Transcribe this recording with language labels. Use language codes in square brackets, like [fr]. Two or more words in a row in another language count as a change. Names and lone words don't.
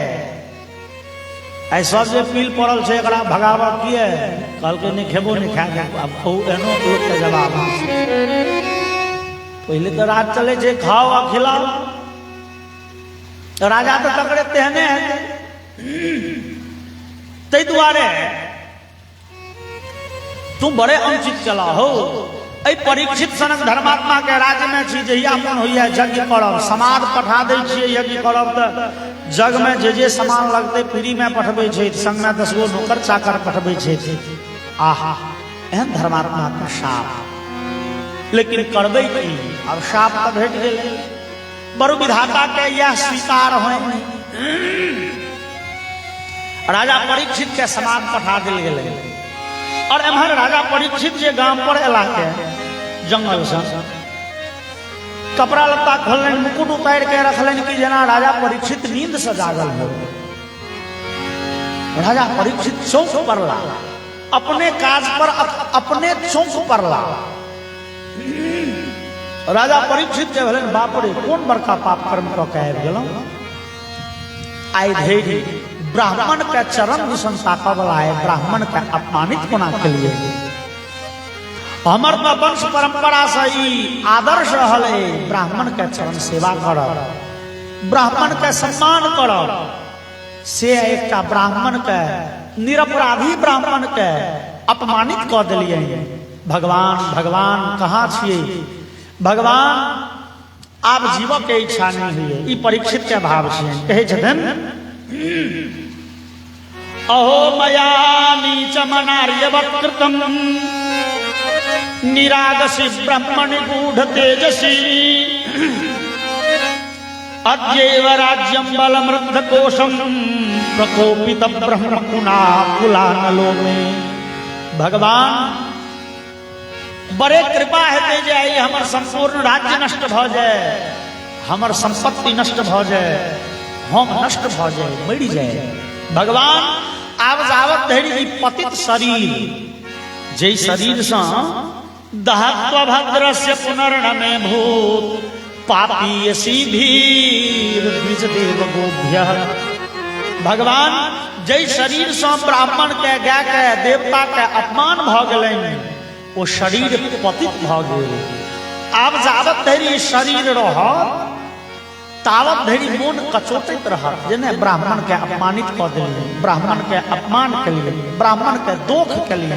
[mai] आई सब जे पील पड़ल छे एकरा भगावा किए कल के नहीं खेबो नहीं खा अब खो एनो लोग के जवाब पहले तो राज चले छे खाओ आ खिलाओ राजा तो तकड़े तेहने है तै दुआरे तुम बड़े अनुचित चला हो ऐ परीक्षित सनक धर्मात्मा के राज्य में छी जहिया मन होइया यज्ञ करब समाद पठा दै छियै यज्ञ करब त जग में जे सामान लगते फ्री में पठबे छै संग में 10 गो नौकर चाकर पठबे छै आहा एहन धर्मात्मा का शाप लेकिन करबै की अब शाप त भेट गेलै बरु विधाता के यह स्वीकार होय राजा परीक्षित के समाद पठा दिल गेलै और एम्हर राजा परीक्षित जे गांव पर एला के जंगल से कपड़ा लत्ता खोलन मुकुट उतार के रखलन कि जना राजा परीक्षित नींद से जागल हो राजा परीक्षित चौंक पड़ला, अपने काज पर अपने चौंक पड़ला। राजा परीक्षित के भेलन बाप रे कौन बड़का पाप कर्म क के आबि गेलौं। आइ धरि ब्राह्मण के चरण दिसन ताकऽ वाला है, ब्राह्मण के अपमानित कोना केलिए। हमर तो वंश परंपरा से ई आदर्श रहल है, ब्राह्मण के चरण सेवा करब, ब्राह्मण के सम्मान करब। से एकटा ब्राह्मण के, निरपराधी ब्राह्मण के अपमानित कऽ देलिए। भगवान भगवान कहाँ छियै? भगवान आब जीवऽ के इच्छा नहीं हुए। ई परीक्षित के भाव छियै। कहै छथिन [sa] अहो मया नीचमनार्यवत् कृतं निरागसी ब्रह्मणि गूढ़ तेजसी अद्यैव राज्यं बलमृद्ध कोशं प्रकोपित ब्रह्म कुलानलो में। [mai] भगवान बड़े कृपा हेते जे आई हमर संपूर्ण राज्य नष्ट भ जाए, हमर संपत्ति नष्ट भ जाए, हम नष्ट भ जाए, मरि जाए। भगवान आब जावत धरि पतित शरीर, जे शरीर से [sa] दहत्व भद्रस्य पुनर्नमे भूत पापीयसी धीर द्विजदेव गोभ्य। [mai] भगवान जय शरीर से ब्राह्मण के, गाय के, देवता के अपमान भ गेलनि, वो शरीर पतित भ गेल। आब जावत धरि शरीर रहत तावत धरि मोन कचोटैत रहत, जेने ब्राह्मण के अपमानित कऽ देलियै, ब्राह्मण के अपमान केलियै, ब्राह्मण के दोख केलियै।